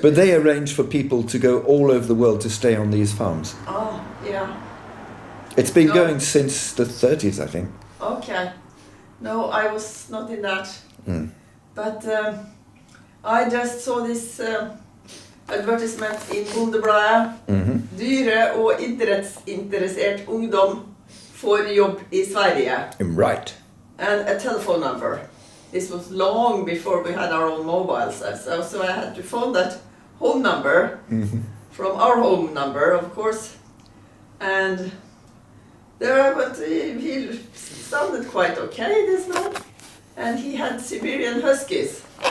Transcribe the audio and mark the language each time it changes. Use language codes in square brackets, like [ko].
[en] But they arrange for people to go all over the world to stay on these farms. Oh, yeah. It's been going since the 30s, I think. Okay. No, I was not in that. But I just saw this advertisement in Bondebladet. [no] Dyre- og idrettsinteressert ungdom får jobb I Sverige. [en] Right. And a telephone number. This was long before we had our own mobiles, so I had to phone that home number from our home number, of course. And there I went. He sounded quite okay, this man, and he had Siberian Huskies.